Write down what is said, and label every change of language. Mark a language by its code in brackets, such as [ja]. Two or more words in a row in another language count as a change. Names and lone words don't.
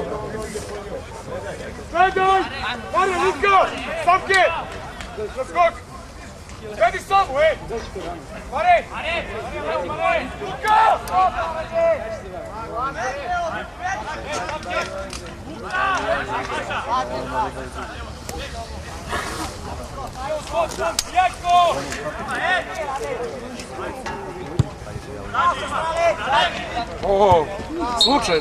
[hr] Gledaj! Mare, Luka! Stavke! Zaskok! Gledi samu, ej! Mare! Mare! Luka! Jako! O, slučajno.